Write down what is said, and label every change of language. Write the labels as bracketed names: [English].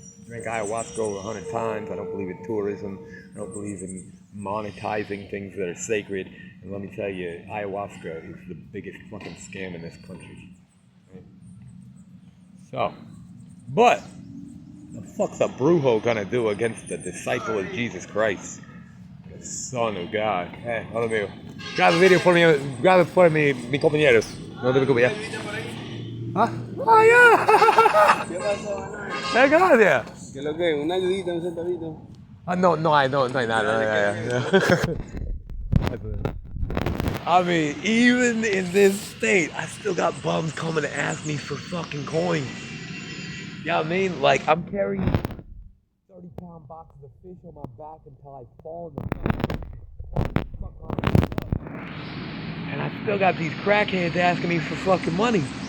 [English] I drank ayahuasca over 100 times. I don't believe in tourism. I don't believe in monetizing things that are sacred. And let me tell you, ayahuasca is the biggest fucking scam in this country. Right? So, but the fuck's a brujo gonna do against the disciple of Jesus Christ? Son of God. [Spanish] Hola amigo. Graba video por mi compañeros. No te preocupes ya. ¿Ah? ¡Ah, ya! ¿Qué pasó, Gracias. ¿Qué lo que? ¿Una ayudita, un centavito? No hay nada. [English] I mean, even in this state, I still got bums coming to ask me for fucking coins. You know what I mean? Like, I'm carrying 30-pound boxes of fish on my back until I fall in the and I still got these crackheads asking me for fucking money.